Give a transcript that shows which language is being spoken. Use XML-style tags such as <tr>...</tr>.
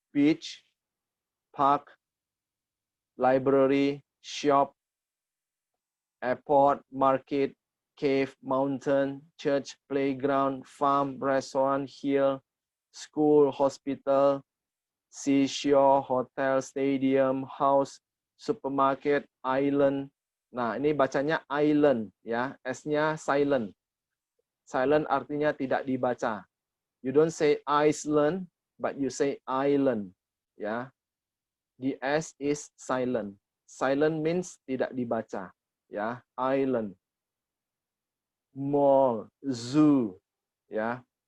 <en>Beach, park, library, shop, airport, market, cave, mountain, church, playground, farm, restaurant, hill, school, hospital, seashore, hotel, stadium, house, supermarket, island.</en> <id>Nah, ini bacanya island ya, S-nya silent. Silent artinya tidak dibaca.</id> <en>You don't say Iceland, but you say island, ya. The S is silent. Silent means</en> <id>tidak dibaca,</id> <en>ya. Island. Mall, zoo, ya.</en>